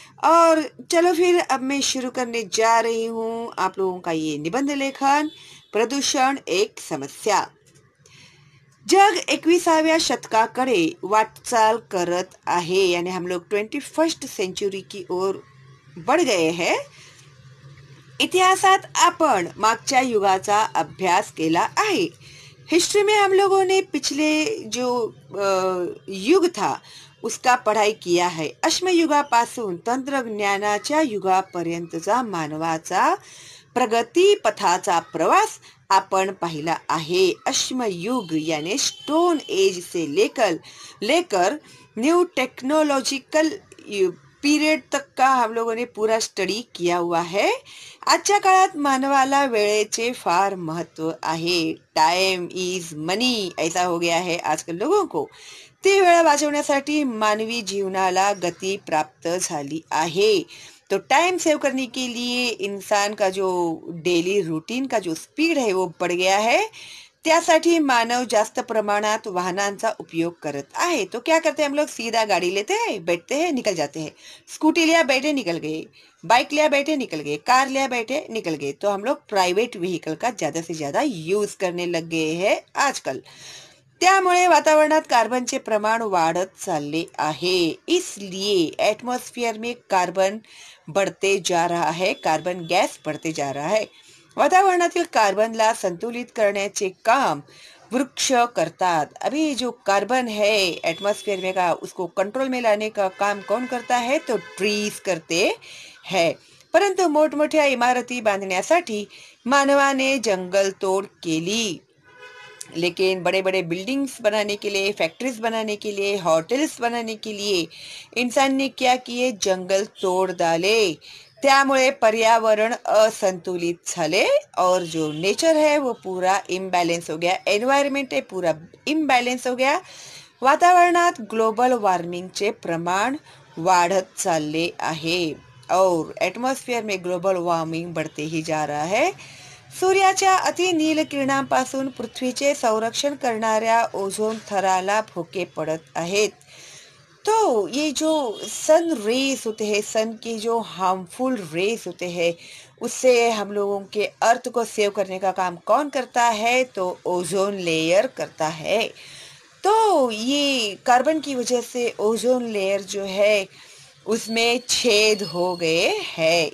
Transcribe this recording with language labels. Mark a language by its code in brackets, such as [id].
[hi] और चलो फिर अब मैं शुरू करने जा रही हूँ आप लोगों का ये निबंध लेखन, प्रदूषण एक समस्या। [mr] जग 21व्या शतकाकडे वाटचाल करत आहे, [hi] यानी हम लोग 21st सेंचुरी की ओर बढ़ गए हैं। [mr] इतिहासात आपण मागच्या युगाचा अभ्यास केला आहे। [hi] हिस्ट्री में हम लोगों ने पिछले जो युग था उसका पढ़ाई किया है। [mr] अश्मयुगापासून तंत्रज्ञानाच्या युगापर्यंतचा मानवाचा प्रगती पथाचा प्रवास आपण पाहिला आहे। [hi] अश्मयुग यानी स्टोन एज से लेकर न्यू टेक्नोलॉजिकल पीरियड तक का हम लोगों ने पूरा स्टडी किया हुआ है। [mr] आजच्या काळात मानवाला वेळेचे फार महत्व आहे। [hi] टाइम इज मनी ऐसा हो गया है आजकल लोगों को। [mr] ती वेळ वाचवण्यासाठी मानवी जीवनाला गती प्राप्त झाली आहे। [hi] तो टाइम सेव करने के लिए इंसान का जो डेली रूटीन का जो स्पीड है वो बढ़ गया है। [mr] त्यासाठी मानव जास्त प्रमाणात वाहनांचा उपयोग करत आहे। [hi] तो क्या करते हैं हम लोग, सीधा गाड़ी लेते हैं, बैठते हैं, निकल जाते हैं। स्कूटी लिया बैठे निकल गए, बाइक लिया बैठे निकल गए, कार लिया बैठे निकल गए। तो हम लोग प्राइवेट व्हीकल का ज्यादा से ज्यादा यूज करने लग गए हैं आजकल। [mr] त्यामुळे वातावरणात कार्बनचे प्रमाण वाढत चालले आहे। [hi] इसलिए एटमॉस्फेयर में कार्बन बढ़ते जा रहा है, कार्बन गैस बढ़ते जा रहा है। [mr] वातावरणातील कार्बनला संतुलित करण्याचे काम वृक्ष करतात। [hi] अभी जो कार्बन है एटमॉस्फेयर में का, उसको कंट्रोल में लाने का काम कौन करता है, तो ट्रीज करते हैं। [mr] परंतु मोठमोठ्या इमारती बांधण्यासाठी मानवाने जंगल तोड केली। [hi] लेकिन बड़े बड़े बिल्डिंग्स बनाने के लिए, फैक्ट्रीज बनाने के लिए, होटल्स बनाने के लिए इंसान ने क्या किए, जंगल तोड़ डाले। [mr] त्यामुळे पर्यावरण असंतुलित झाले [hi] और जो नेचर है वो पूरा इम्बैलेंस हो गया। एनवायरमेंट है पूरा इम्बैलेंस हो गया। [mr] वातावरणात ग्लोबल वॉर्मिंगचे प्रमाण वाढत चालले आहे। [hi] और एटमॉस्फेअर में ग्लोबल वॉर्मिंग बढ़ते ही जा रहा है. [mr] सूर्याच्या अतिनील किरणांपासून पृथ्वीचे संरक्षण करणाऱ्या ओझोन थराला भोके पड़त आहेत. [hi] तो ये जो सन रेस होते हैं, सन की जो हार्मफुल रेस होते हैं, उससे हम लोगों के अर्थ को सेव करने का काम कौन करता है? तो ओजोन लेयर करता है. तो ये कार्बन की वजह से ओजोन लेयर जो है उसमें छेद हो गए हैं.